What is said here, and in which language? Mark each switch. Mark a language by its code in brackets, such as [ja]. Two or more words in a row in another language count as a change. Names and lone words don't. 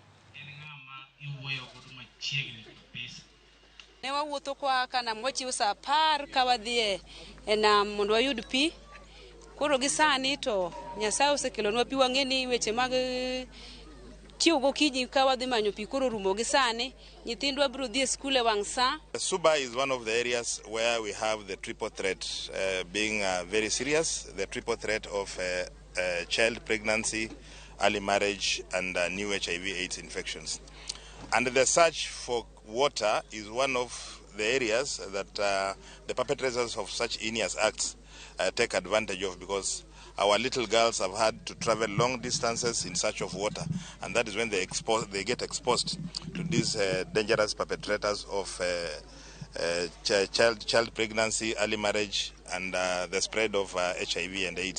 [luo] Ne wawuotho kwa kana mochiw sa 10 ka wadhi e nam mondo wayud pi. Koro gi sani to Nyasaye osekelonwa pi, wang'eni weche mag tiyo gokinyi ka wadhi manyo pi koro rumo gi sani. Nyithindwa biro dhi e skul e wang' sa. [en] Suba is one of the areas where we have the triple threat being very serious. The triple threat of child pregnancy, early marriage and new HIV/AIDS infections. And the search for water is one of the areas that the perpetrators of such heinous acts take advantage of, because our little girls have had to travel long distances in search of water, and that is when they get exposed to these dangerous perpetrators of child pregnancy, early marriage, and the spread of HIV and AIDS.